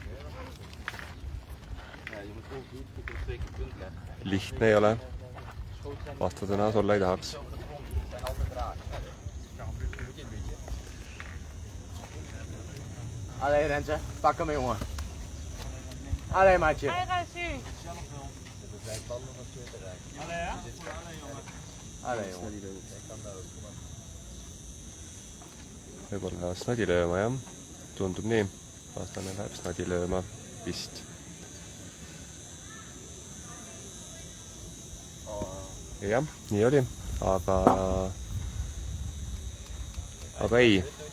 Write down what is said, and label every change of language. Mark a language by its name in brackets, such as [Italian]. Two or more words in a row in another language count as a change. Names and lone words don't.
[Estonian] Lihtne ei ole. Vastasena olla ei tahaks. [Dutch] Allee Renze, pak hem jongen. Allee maatje. Allee jongen. [Estonian] Võib-olla snadi lööma, jah. Tundub nii. Vastane läheb snadi lööma vist. Jah, nii oli. Aga ei.